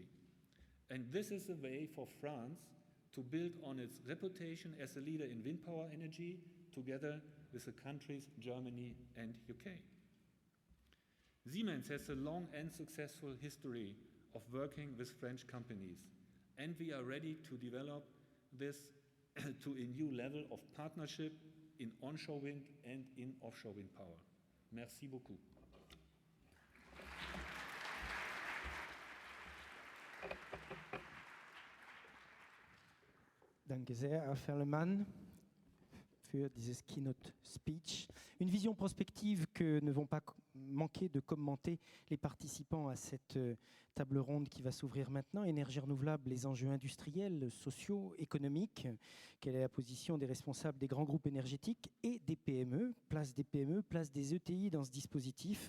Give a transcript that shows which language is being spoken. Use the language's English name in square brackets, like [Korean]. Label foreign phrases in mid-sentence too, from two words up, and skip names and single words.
[English] And this is a way for France to build on its reputation as a leader in wind power energy together with the countries Germany and UK. Siemens has a long and successful history of working with French companies, and we are ready to develop this to a new level of partnership in onshore wind and in offshore wind power. [French] Merci beaucoup. [German] Danke sehr, Herr Ferlemann, für dieses [English] Keynote Speech. [French] Une vision prospective que ne vont pas manquer de commenter les participants à cette table ronde qui va s'ouvrir maintenant. Énergie renouvelable, les enjeux industriels, sociaux, économiques. Quelle est la position des responsables des grands groupes énergétiques et des PME, place des ETI dans ce dispositif.